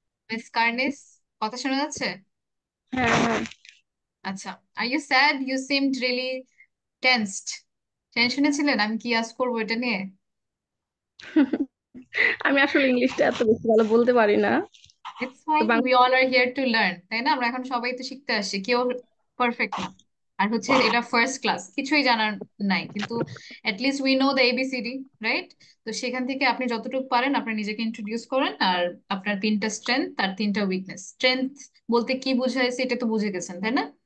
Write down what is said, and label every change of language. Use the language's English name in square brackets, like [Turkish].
[English] Miss Karnis, [Bangla] কথা শোনা যাচ্ছে? হ্যাঁ হ্যাঁ [English] আচ্ছা, are you sad? You seemed really tensed. [Bangla] টেনশনে ছিলেন আমি কি আজ করবো এটা নিয়ে? আমি আসলে ইংলিশটা এত বেশি ভালো বলতে পারি না। [English] It's [Bangla] তো [English] fine. We [Bangla] Bangla [English] all are here to learn. [Bangla] তাই না? আমরা এখন সবাই তো শিখতে আসছি। কেউ পারফেক্ট না। আর হচ্ছে এটা ফার্স্ট ক্লাস। কিছুই জানার নাই। কিন্তু [English] at least we know the ABCD, right? [Bangla] তো সেখান থেকে আপনি যতটুকু পারেন আপনার নিজেকে ইন্ট্রোডিউস করেন আর আপনার তিনটা স্ট্রেংথ আর তিনটা উইকনেস। স্ট্রেংথ বলতে কি বুঝাইছে এটা তো বুঝে গেছেন, তাই না?